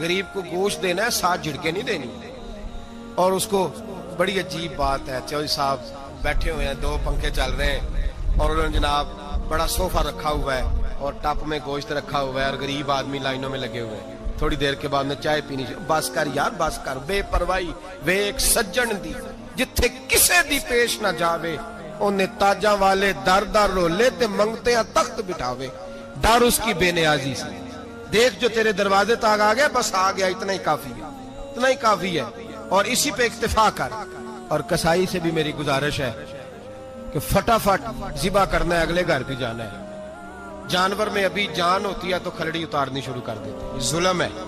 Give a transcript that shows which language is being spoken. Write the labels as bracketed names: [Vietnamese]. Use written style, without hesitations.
[Urdu] غریب کو گوشت دینا ہے، 7 جھڑکیں نہیں دینی. اور اس کو بڑی عجیب بات ہے، چودھری صاحب بیٹھے ہوئے ہیں، 2 پنکھے چل رہے ہیں اور انہوں نے جناب بڑا صوفہ رکھا ہوا ہے اور ٹپ میں گوشت رکھا ہوا ہے اور غریب آدمی لائنوں میں لگے ہوئے ہیں. تھوڑی دیر کے بعد میں چائے پینی چاہیے. [Punjabi] بس کر یار بس کر، بے پرواہی وے ایک سجن دی جتھے کسے دی پیش نہ جاوے، انہیں تاجاں والے در در رولے تے منگتے ہیں تخت بٹھاوے. [Urdu] ڈر اس کی بے نیازی سے، دیکھ جو تیرے دروازے تک آ گیا، بس آ گیا، اتنا ہی کافی ہے، اتنا ہی کافی ہے، اور اسی پہ اکتفا کر. اور کسائی سے بھی میری گزارش ہے کہ فٹافٹ ذبح کرنا ہے، اگلے گھر بھی جانا ہے. جانور میں ابھی جان ہوتی ہے تو کھلڑی اتارنی شروع کر دیتے ہیں. یہ ظلم ہے.